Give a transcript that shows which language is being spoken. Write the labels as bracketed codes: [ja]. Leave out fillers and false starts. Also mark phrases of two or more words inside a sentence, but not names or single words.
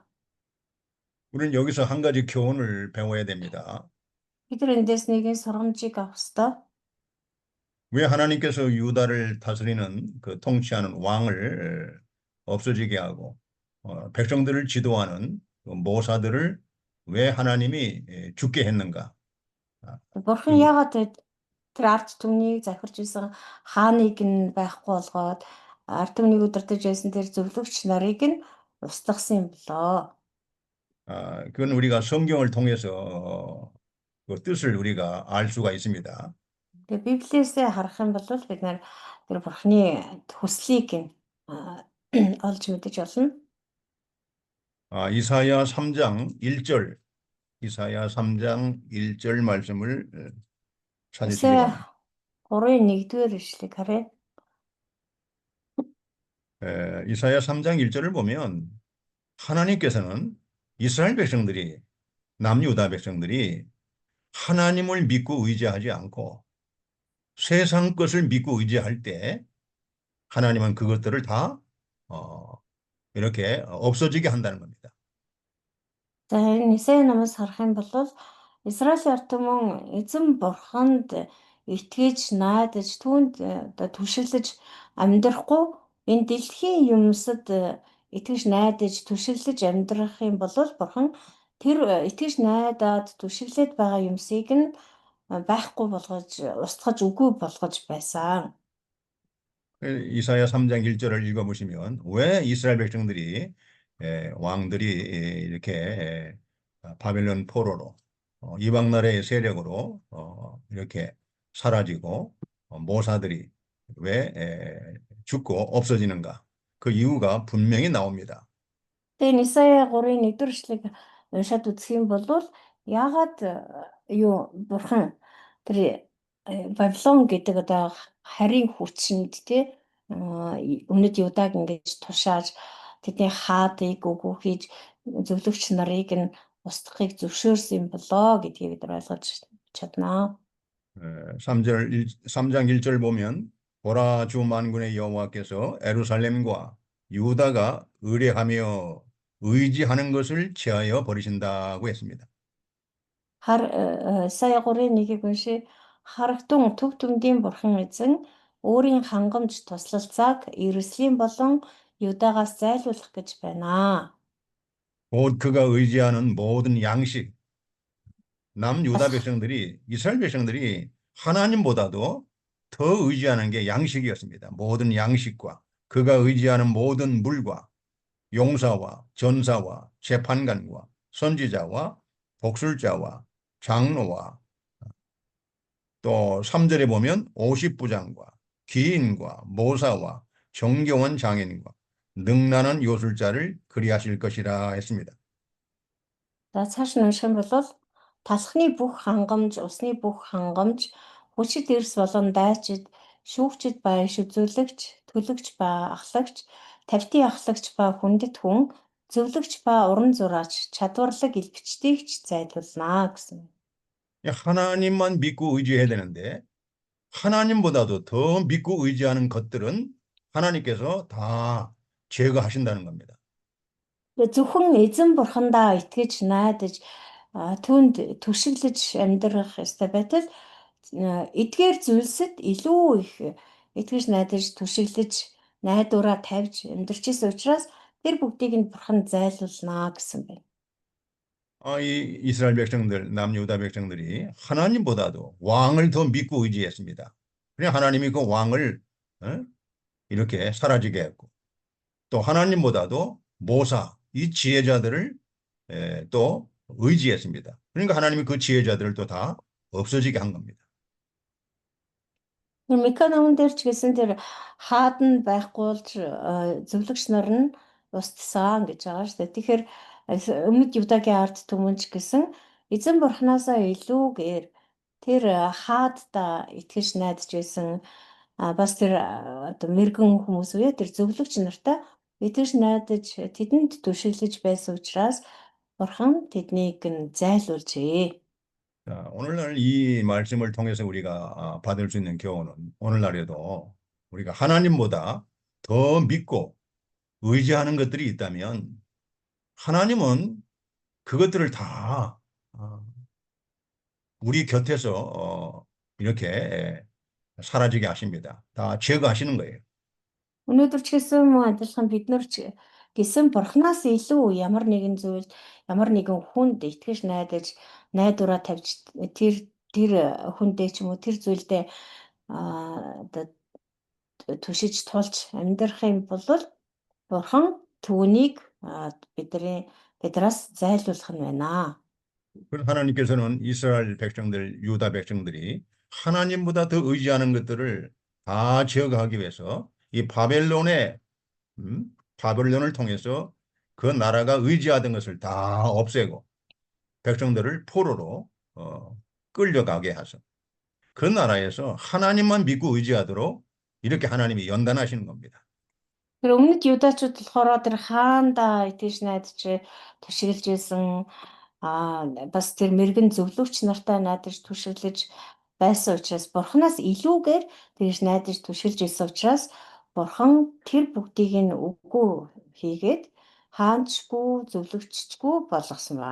[ko] 우리는 여기서 한 가지 교훈을 배워야 됩니다. [mn] Бид нар эндээс нэгэн сургамжийг авах ёстой. [ko] 왜 하나님께서 유다를 다스리는 그 통치하는 왕을 없어지게 하고 백성들을 지도하는 그 모사들을 왜 하나님이 죽게 했는가? [mn] Бурхан [ko] 그 [mn] яагаад тэр ард түмнийг захирч исэн хааныг нь байхгүй болгоод ард түмнийг удирдах байсан тэр зөвлөгч нарыг нь устгасан юм болоо. [ko] 그건 우리가 성경을 통해서 그 뜻을 우리가 알 수가 있습니다. [mn] Тэгээ Библиэсээ харах юм бол бид нар тэр Бурханы хүслийг нь олж мэдэж болно. [ko] 이사야 3장 1절, 이사야 3장 1절 말씀을 찾으시기 [mn] Үсээ [ko] 바랍니다. [mn] 3-ын 1-р ишлэгийг харъя. [ko] 이사야 3장 1절을 보면 하나님께서는 이스라엘 백성들이 남유다 백성들이 하나님을 믿고 의지하지 않고 세상 것을 믿고 의지할 때 하나님은 그것들을 다 이렇게 없어지게 한다는 겁니다. [mn] За энэ Исаи намаас харах юм бол Израилийн ард түмэн эзэн бурханд итгэж найдаж түүнд түшиглэж амьдрахгүй энэ дэлхийн юмсад итгэж найдаж түшиглэж амьдрах юм бол бурхан тэр итгэж найдаад түшиглээд байгаа юмсыг нь байхгүй болгож устгаж үгүй болгож байсан. [ko] 이사야 3장 1절을 읽어보시면 왜 이스라엘 백성들이 왕들이 이렇게 바벨론 포로로 이방 나라의 세력으로 이렇게 사라지고 모사들이 왜 죽고 없어지는가? 그 이유가 분명히 나옵니다. [mn] Тэгээ Исая 3-ын 1-р эшлэгийг уншаад үзэх юм бол яагаад бурхан тэр Бабилон гэдэг одоо харийн хүчинд өмнөд Юдаг ингэж тушааж тэдний хаадыг үгүй хийж зөвлөгч нарыг нь устгахыг зөвшөөрсөн юм болоо гэдгийг бид нар ойлгож чаднаа. [ko] 3장 1절 보면 보라 주 만군의 여호와께서 에루살렘과 유다가 의뢰하며 의지하는 것을 제하여 버리신다고 했습니다. [mn] Сая 3:1-ийг уншия. Харагтун төв түмдийн бурхан эзэн өөрийн хангамж туслалцааг Иерусалим болон Юдагаас зайлуулах гэж байна. [ko] 곧 그가 의지하는 모든 양식, 남유다 [mn] Бас [ko] 백성들이, 이스라엘 백성들이 하나님보다도 더 의지하는 게 양식이었습니다. 모든 양식과 그가 의지하는 모든 물과 용사와 전사와 재판관과 선지자와 복술자와 장로와 또 3절에 보면 50부장과 기인과 모사와 정경원 장인과 능란한 요술자를 그리하실 것이라 했습니다. [mn] за цааш нь унших юм бол талхны бүх хангамж, усны бүх хангамж, хүчит эрс болон дайчид, шүүгчид ба иш үзүүлэгч, төлөгч ба ахлагч, тавьтын ахлагч ба хүндэт хүн, зөвлөгч ба уран зураач, чадварлаг элбэгчдийг ч зайлуулнаа гэсэн. [ko] 하나님만 믿고 의지해야 되는데 하나님보다도 더 믿고 의지하는 것들은 하나님께서 다 제거하신다는 겁니다. [mn] Тэгээ зөвхөн эзэн бурхандаа итгэж найдаж түүнд түшиглэж амьдрах ёстой байтал эдгээр зүйлсэд илүү их итгэж найдаж түшиглэж найдвараа тавьж амьдрч исэн учраас тэр бүгдийг нь бурхан зайлуулнаа гэсэн байна. [ko] 이 이스라엘 백성들, 남유다 백성들이 하나님보다도 왕을 더 믿고 의지했습니다. 그냥 하나님이 그 왕을 이렇게 사라지게 했고 또 하나님보다도 모사, 이 지혜자들을 또 의지했습니다. 그러니까 하나님이 그 지혜자들을 또 다 없어지게 한 겁니다. [mn] Тэр Миканаун дээр ч гэсэн тэр хаад нь байхгүй болж зөвлөгч нар нь устсан гэж байгаа шүү дээ. Тэгэхээр өмнөд Юдагийн ард түмэн ч гэсэн эзэн бурхнаасаа илүүгээр тэр хаадда итгэж найдаж байсан бас тэр одоо мэрэгэн хүмүүс үе тэр зөвлөгч нартай итгэж найдаж тэдэнд түшиглэж байсан учраас бурхан тэднийг нь зайлуулжээ. [ko] 자, 오늘날 이 말씀을 통해서 우리가 받을 수 있는 교훈은 오늘날에도 우리가 하나님보다 더 믿고 의지하는 것들이 있다면 하나님은 그것들을 다 우리 곁에서 이렇게 사라지게 하십니다. 다 제거하시는 거예요. [mn] Өнөөдөр ч гэсэн мөн адилхан бид нар ч гэсэн бурхнаас илүү ямар нэгэн зүйл, ямар нэгэн хүнд итгэж найдаж, найдвараа тавьж тэр хүндээ ч юм уу тэр зүйлдээ одоо түшиж тулж амьдрах юм бол бурхан түүнийг бидраас зайлуулах нь байна. [ko] 그래서 하나님께서는 이스라엘 백성들, 유다 백성들이 하나님보다 더 의지하는 것들을 다 제거하기 위해서 이 바벨론을 통해서 그 나라가 의지하던 것을 다 없애고 백성들을 포로로 끌려가게 하셔. 그 나라에서 하나님만 믿고 의지하도록 이렇게 하나님이 연단하시는 겁니다. [mn] Тэр өмнөд юдачууд болохоор тэр хаанда итгэж найдаж түшиглэж исэн бас тэр мэрэгэн зөвлөгч нартай найдаж түшиглэж байсан учраас бурханаас илүүгээр тэгж найдаж түшиглэж исэн учраас бурхан тэр бүгдийг нь үгүй хийгээд хаанчгүй зөвлөгччгүй болгосон ба.